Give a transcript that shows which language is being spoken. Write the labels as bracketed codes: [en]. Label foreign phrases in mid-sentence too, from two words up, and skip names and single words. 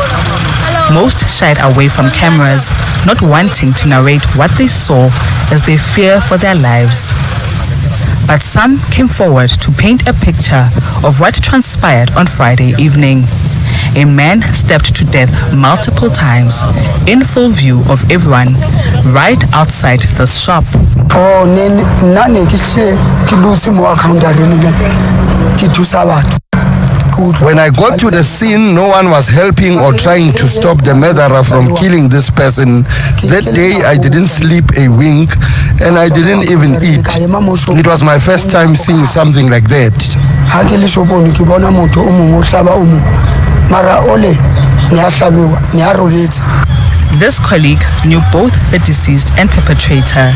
[en] Most shied away from cameras, not wanting to narrate what they saw as they fear for their lives. But some came forward to paint a picture of what transpired on Friday evening. a man stabbed to death multiple times in full view of everyone right outside the shop. [tn] Oh, nane ke lutse mo account a rene ke thusa batho. [en] When I got to the scene, no one was helping or trying to stop the murderer from killing this person. That day, I didn't sleep a wink and I didn't even eat. It was my first time seeing something like that. This colleague knew both the deceased and perpetrator.